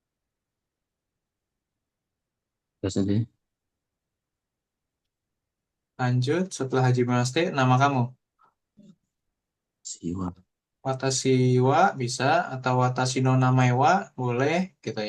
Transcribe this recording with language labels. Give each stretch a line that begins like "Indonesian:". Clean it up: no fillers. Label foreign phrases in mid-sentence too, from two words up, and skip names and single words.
Indonesian: Terus saja. Lanjut, setelah Hajime Mashite, nama kamu. Siwa.
Japanese: 私は
Indonesian: bisa, atau
Japanese: 私の名前は
Indonesian: boleh, gitu ya.